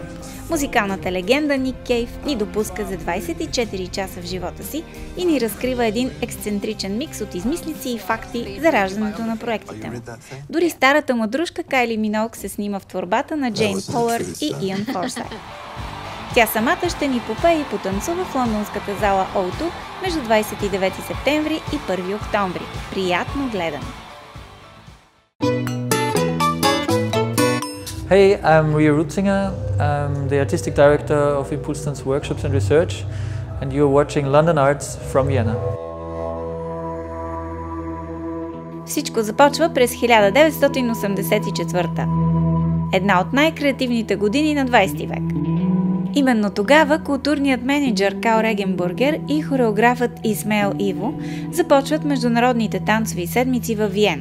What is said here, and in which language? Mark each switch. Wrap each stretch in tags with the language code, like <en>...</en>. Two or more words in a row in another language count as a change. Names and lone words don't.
<bg>Музикалната легенда Ник Кейв ни допуска за 24 часа в живота си и ни разкрива един ексцентричен микс от измислици и факти за раждането на проектите му. Дори старата му дружка Кайли Миноуг се снима в творбата на Джейн Повърд и Иан Форсайт. Тя самата ще ни попее и потанцува в лондонската зала O2 между 29 септември и 1 октомври. Приятно гледане!</bg> <en>Hey, I'm Ria Rutzinger. I'm the artistic director of Impulse Dance Workshops and Research, and you're watching London Arts from Vienna.</en> <bg>Всичко започва през 1984. Една от най-креативните години на 20 век. Именно тогава културният менеджер Карл Регенбургер и хореографът Исмейл Иво започват международните танцови седмици във Виена.</bg>